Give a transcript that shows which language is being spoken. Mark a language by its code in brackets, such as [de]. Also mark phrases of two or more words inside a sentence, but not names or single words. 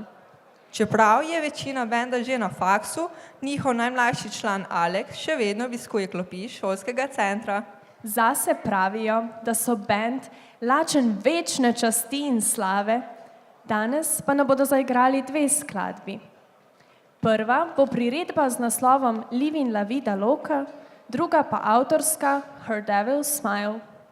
[sl] Čeprav je večina benda že na faksu, njihov najmlajši član Alex še vedno obiskuje klopi šolskega centra. Zase pravijo, da so bend lačen večne časti in slave, danes pa nam bodo zaigrali dve skladbi. Prva bo priredba z naslovom Living la vida loca, druga pa avtorska Her Devil's Smile.